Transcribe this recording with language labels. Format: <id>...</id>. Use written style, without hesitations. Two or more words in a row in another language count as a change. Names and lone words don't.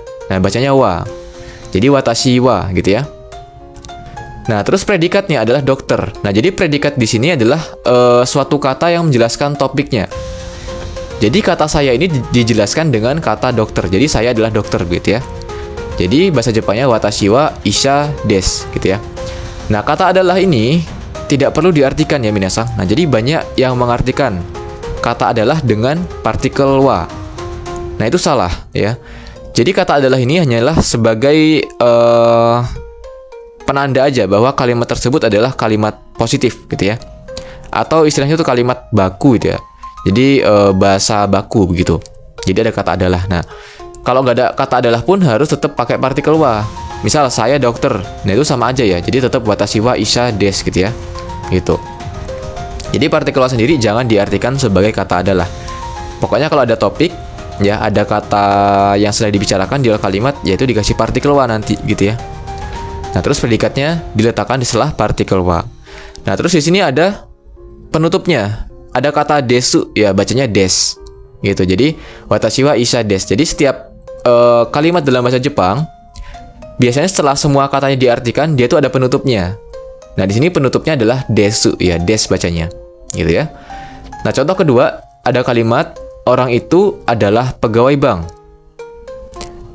<id>Nah, bacanya wa. Jadi</id> <ja>私は</ja> <id>gitu ya. Nah, terus predikatnya adalah dokter. Nah, jadi predikat di sini adalah suatu kata yang menjelaskan topiknya. Jadi kata saya ini dijelaskan dengan kata dokter. Jadi saya adalah dokter gitu ya. Jadi bahasa Jepangnya</id> <ja>私は医者です</ja> <id>gitu ya. Nah, kata adalah ini tidak perlu diartikan ya minasang. Nah, jadi banyak yang mengartikan kata adalah dengan partikel wa. Nah, itu salah ya. Jadi kata adalah ini hanyalah sebagai penanda aja bahwa kalimat tersebut adalah kalimat positif gitu ya. Atau istilahnya itu kalimat baku gitu ya. Jadi bahasa baku begitu. Jadi ada kata adalah. Nah, kalau nggak ada kata adalah pun harus tetap pakai partikel wa. Misal saya dokter, nah itu sama aja ya. Jadi tetap</id> <ja>私は医者です</ja> <id>gitu ya. Gitu. Jadi partikel wa sendiri jangan diartikan sebagai kata adalah. Pokoknya kalau ada topik, ya ada kata yang sedang dibicarakan di awal kalimat, yaitu dikasih partikel wa nanti gitu ya. Nah, terus predikatnya diletakkan di setelah partikel wa. Nah, terus di sini ada penutupnya. Ada kata desu ya, bacanya des. Gitu.</id> <ja>Jadi 私は医者です.</ja> <id>Jadi setiap kalimat dalam bahasa Jepang biasanya setelah semua katanya diartikan, dia itu ada penutupnya. Nah, di sini penutupnya adalah desu ya, des bacanya. Gitu ya. Nah, contoh kedua, ada kalimat orang itu adalah pegawai bank.</id>